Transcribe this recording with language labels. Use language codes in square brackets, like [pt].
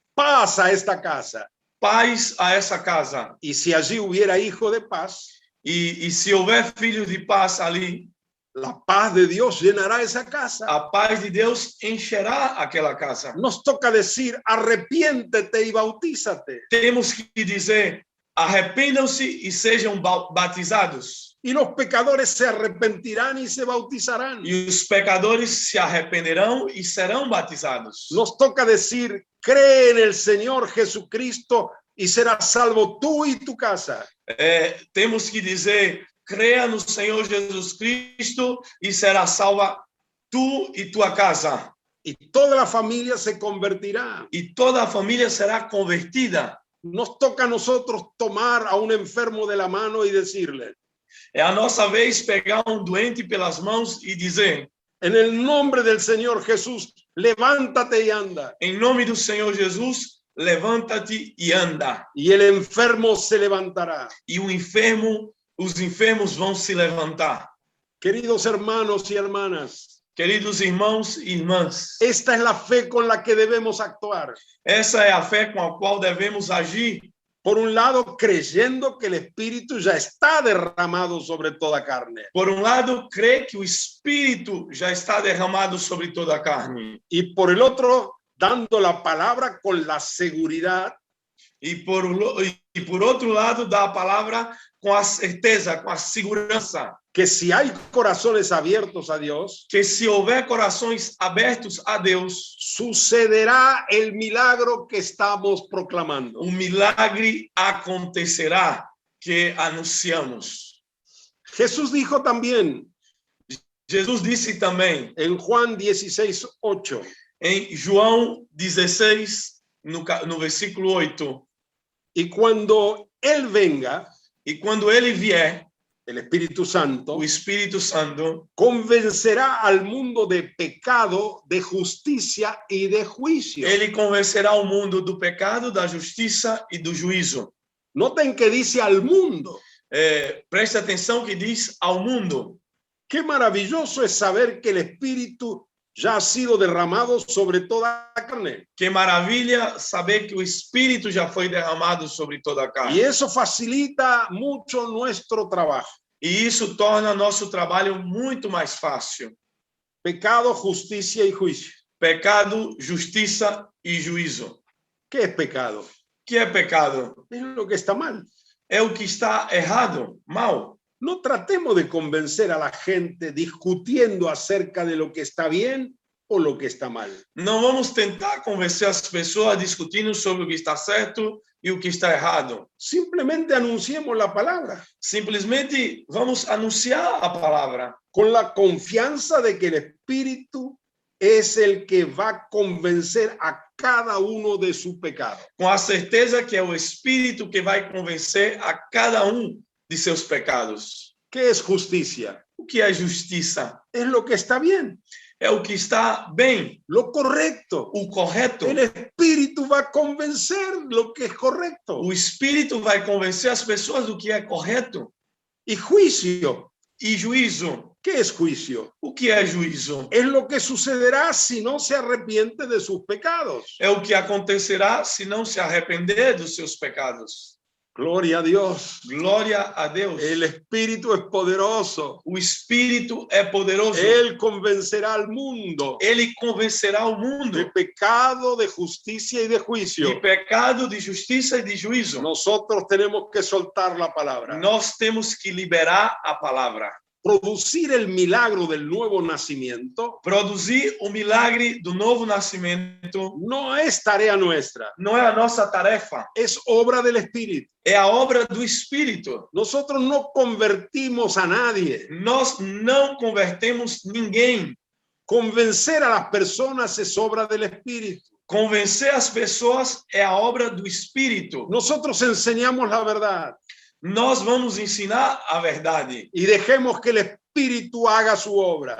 [es] paz a esta casa. [pt] paz a essa casa. [es] Y si allí hubiera hijo de paz, [pt] E se houver filhos de paz ali, [es] la paz de Dios llenará esa casa. [pt] a paz de Deus encherá aquela casa. [es] Nos toca decir, arrepiéntete y bautízate. [pt] Temos que dizer: arrependam-se e sejam batizados. [es] Y los pecadores se arrepentirán y se bautizarán. [pt] E os pecadores se arrependerão e serão batizados. [es] Nos toca decir, cree en el Señor Jesucristo y serás salvo tú y tu casa. [pt] Temos que dizer: creia no Senhor Jesus Cristo e será salva tu e tua casa. [es] Y toda la familia se convertirá. [pt] E toda a família será convertida. [es] Nos toca a nosotros tomar a un enfermo de la mano y decirle, [pt] É a nossa vez pegar doente pelas mãos e dizer: [es] en el nombre del Señor Jesús, levántate y anda. [pt] em nome do Senhor Jesus, levanta-te e anda. [es] Y el enfermo se levantará. [pt] E os enfermos vão se levantar. [es] Queridos hermanos y hermanas, [pt] Queridos irmãos e irmãs, [es] esta es la fe con la que debemos actuar. [pt] essa é a fé com a qual devemos agir. [es] Por un lado, creyendo que el Espíritu ya está derramado sobre toda carne. [pt] Por lado, crê que o Espírito já está derramado sobre toda a carne. [es] Y por el otro, dando la palabra con la seguridad [pt] E por outro lado, dá a palavra com a certeza, com a segurança, [es] que si hay corazones abiertos a Dios, [pt] que se houver corações abertos a Deus, [es] sucederá el milagro que estamos proclamando. [pt] milagre acontecerá que anunciamos. [es] Jesús dijo también [pt] Jesus disse também [es] en Juan 16:8, [pt] em João 16, no versículo 8, [es] y cuando Él venga, [pt] e quando ele vier, [es] el Espíritu Santo, [pt] o Espírito Santo [es] convencerá al mundo de pecado, de justicia y de juicio. [pt] ele convencerá o mundo do pecado, da justiça e do juízo. [es] Noten que dice al mundo. [pt] Preste atenção que diz ao mundo. [es] Qué maravilloso es saber que el Espíritu ya ha sido derramado sobre toda la carne. [pt] Que maravilha saber que o Espírito já foi derramado sobre toda a [es] Y [pt] carne. [es] eso facilita mucho nuestro trabajo. [pt] E isso torna nosso trabalho muito mais fácil. [es] Pecado, justicia y juicio. [pt] Pecado, justiça e juízo. [es] ¿Qué es pecado? [pt] O que é pecado? [es] Es lo que está mal. [pt] É o que está errado, mal. [es] No tratemos de convencer a la gente discutiendo acerca de lo que está bien o lo que está mal. [pt] Não vamos tentar convencer as pessoas discutindo sobre o que está certo e o que está errado. [es] Simplemente anunciemos la palabra [pt] Simplesmente vamos anunciar a palavra [es] con la confianza de que el Espíritu es el que va a convencer a cada uno de su pecado. [pt] com a certeza que é o Espírito que vai convencer a cada de seus pecados. [es] ¿Qué es justicia? [pt] O que é justiça? [es] Es lo que está bien, [pt] É o que está bem, [es] lo correcto. [pt] o correto. [es] El Espíritu va a convencer lo que es correcto. [pt] O Espírito vai convencer as pessoas do que é correto. [es] Y juicio. [pt] E juízo? [es] ¿Qué es juicio? [pt] O que é juízo? [es] Es lo que sucederá si no se arrepiente de sus pecados. [pt] É o que acontecerá se não se arrepender dos seus pecados. [es] Gloria a Dios. [pt] Glória a Deus. [es] El Espíritu es poderoso. [pt] O Espírito é poderoso. [es] Él convencerá al mundo [pt] Ele convencerá o mundo [es] de pecado, de justicia y de juicio. [pt] de pecado, de justiça e de juízo. [es] Nosotros tenemos que soltar la palabra. [pt] Nós temos que liberar a palavra. [es] producir el milagro del nuevo nacimiento [pt] produzir o milagre do novo nascimento [es] no es tarea nuestra, [pt] não é a nossa tarefa, [es] es obra del Espíritu. [pt] é a obra do Espírito. [es] Nosotros no convertimos a nadie. [pt] Nós não convertemos ninguém. [es] Convencer a las personas es obra del Espíritu. [pt] Convencer as pessoas é a obra do Espírito. [es] Nosotros enseñamos la verdad [pt] Nós vamos ensinar a verdade [es] y dejemos que el Espíritu haga su obra.